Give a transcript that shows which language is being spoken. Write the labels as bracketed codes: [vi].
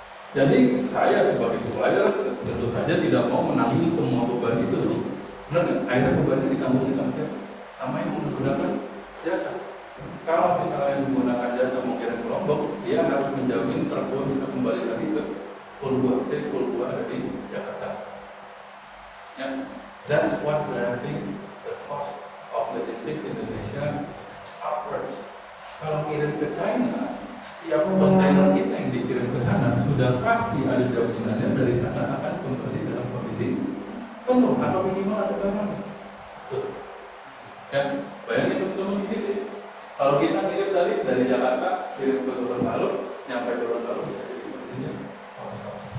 [id] Jadi saya sebagai supplier tentu saja tidak mau menanggung semua beban itu. Benar nggak? Akhirnya bebannya ditanggung sama siapa? Sama yang menggunakan jasa. Kalau misalnya yang menggunakan jasa mau kirim ke Lombok, dia harus menjamin truk gua bisa kembali lagi ke pool gua. Saya pool gua ada di Jakarta. [en] Ya, that's what driving the cost of logistics Indonesia upwards. [id] Kalau kirim ke China, setiap kontainer kita yang dikirim ke sana sudah pasti ada jaminannya dari sana akan kembali dalam kondisi penuh atau minimal ada barang. Ya, bayangin teman-teman gitu. Kalau kita kirim dari Jakarta kirim ke Gorontalo, nyampe Gorontalo bisa jadi kondisinya kosong.